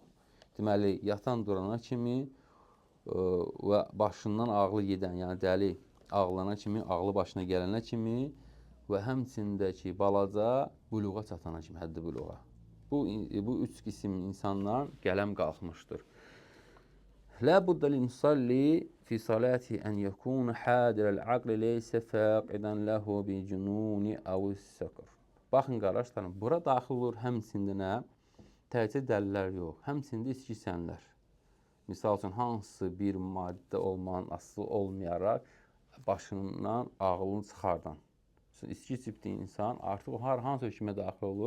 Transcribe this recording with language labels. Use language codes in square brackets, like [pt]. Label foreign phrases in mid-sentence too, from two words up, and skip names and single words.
[az] Deməli, yatan durana kimi və başından ağlı gedən, yəni dəli ağlana kimi, ağlı başına gələnə kimi və həmçindəki balaca buluğa çatana kimi, həddi buluğa. Bu üç qisim insandan qələm qalxmışdır. [ar] لا بد للمصلي في الصلاة أن يكون حاضر العقل ليس فاقدا له بجنون أو سكر. [az] Baxın qardaşlarım, bura daxil olur həmçində nə? Təkcə dəlillər yox, həmçində içki içənlər. Misal üçün, hansı bir maddə olmanın asılı olmayaraq başından ağlını çıxardan. İçki içibdi insan, artıq o hansı hökmə daxil olur?